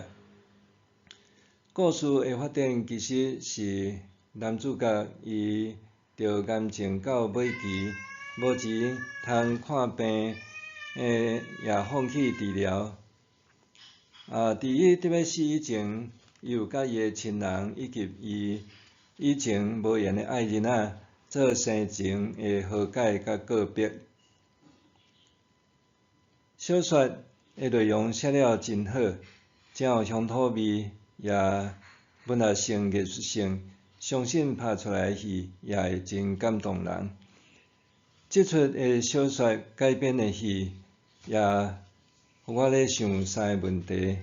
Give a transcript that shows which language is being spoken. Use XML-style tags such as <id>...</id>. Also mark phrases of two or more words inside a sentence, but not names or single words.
<nan>故事的发展其实是男主角伊着癌症到尾期，无钱通看病，也放弃治疗。伫伊得要死以前，伊有甲伊的亲人以及伊以前无缘的爱人做生前的和解甲告别。小说的内容写了真好，真有乡土味，也文学性、艺术性，相信拍出来的戏也会真感动人。这出的小说改编的戏，也互我咧想三个问题。</nan>